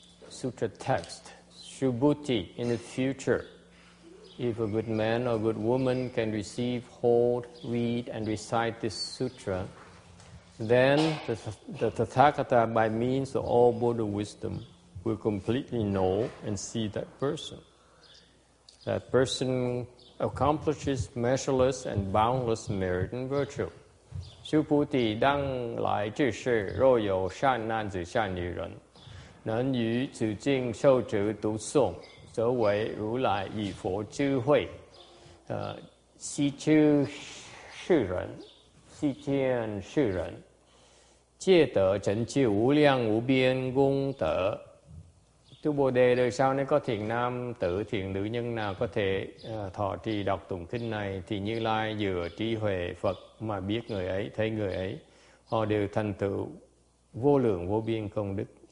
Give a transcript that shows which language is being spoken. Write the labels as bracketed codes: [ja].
[en] Sutra text. Subhuti, in the future, if a good man or good woman can receive, hold, read, and recite this sutra, then the Tathagata, by means of all Buddha wisdom, will completely know and see that person. That person accomplishes measureless and boundless merit and virtue. [zh] 须菩提，当来之世，若有善男子、善女人，能于此境受持读诵，则为如来以佛智慧，悉知世人，悉见世人，皆得成就无量无边功德. [vi] Tu Bồ Đề đời sau nếu có thiện nam tử, thiện nữ nhân nào có thể thọ trì đọc tụng kinh này, thì Như Lai dựa trí huệ Phật mà biết người ấy, thấy người ấy, họ đều thành tựu vô lượng vô biên công đức.